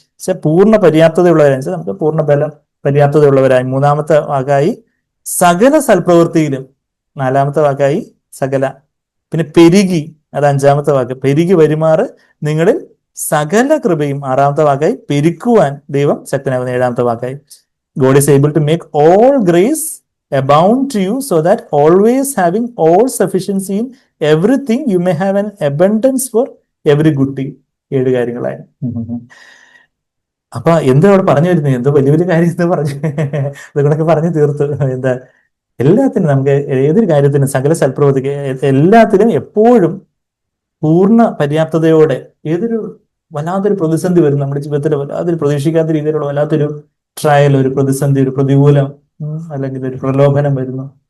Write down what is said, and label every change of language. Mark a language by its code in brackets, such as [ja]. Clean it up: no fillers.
[ml] പക്ഷെ പൂർണ്ണ പര്യാപ്തതയുള്ളവരായി നമുക്ക് പൂർണ്ണ ബലം, പര്യാപ്തതയുള്ളവരായി. 3-ാമത്തെ വാക്കായി സകല സൽപ്രവൃത്തിയിലും. 4-ാമത്തെ വാക്കായി സകല. പിന്നെ പെരുകി, അത് 5-ാമത്തെ വാക്ക്, പെരുകി വരുമാറ് നിങ്ങളിൽ സകല കൃപയും. 6-ാമത്തെ വാക്കായി പെരുക്കുവാൻ ദൈവം ശക്തനാകുന്ന. 7-ാമത്തെ വാക്കായി [en] God is able to make all grace abound to you, so that always having all sufficiency in everything you may have an abundance for every good deed. [ml] 7 കാര്യങ്ങളായി. അപ്പൊ എന്താ അവിടെ പറഞ്ഞു വരുന്നത്? എന്തോ വലിയ വലിയ കാര്യം എന്ന് പറഞ്ഞു അതുകൊണ്ടൊക്കെ പറഞ്ഞു തീർത്തു. എന്താ? എല്ലാത്തിനും, നമുക്ക് ഏതൊരു കാര്യത്തിനും, സകല സൽപ്രവൃത്തിക്ക്, എല്ലാത്തിനും എപ്പോഴും പൂർണ്ണ പര്യാപ്തതയോടെ. ഏതൊരു വല്ലാത്തൊരു പ്രതിസന്ധി വരും നമ്മുടെ ജീവിതത്തിൽ, വല്ലാതൊരു പ്രതീക്ഷിക്കാത്ത രീതിയിലുള്ള വല്ലാത്തൊരു ട്രയൽ, ഒരു പ്രതിസന്ധി, ഒരു പ്രതികൂലം, അല്ലെങ്കിൽ ഒരു പ്രലോഭനം വരുന്നു.